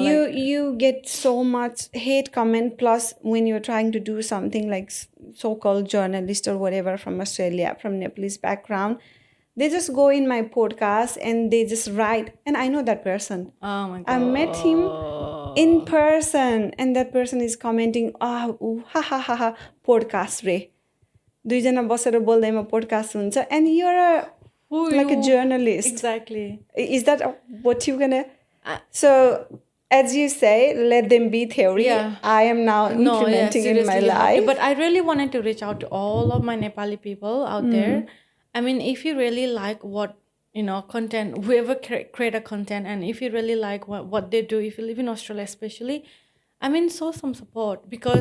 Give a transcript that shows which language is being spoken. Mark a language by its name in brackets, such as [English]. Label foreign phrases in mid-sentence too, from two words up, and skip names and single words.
[English] You get so much hate comment. Plus, when you're trying to do something like so-called journalist or whatever from Australia, from Nepalese background, they just go in my podcast and they just write. And I know that person. Oh my God. I met him in person, and that person is commenting, ha ha ha ha, podcast re. [Nepali] दुईजना बसेर बोल्दैमा पोडकास्ट हुन्छ, [English] and you're like a journalist. Exactly. Is that what you're gonna? So, as you say, let them be theory. Yeah. I am now implementing in my life. But I really wanted to reach out to all of my Nepali people out there. I mean, if you really like what, content, whoever create a content, and if you really like what they do, if you live in Australia especially, I mean, show some support, because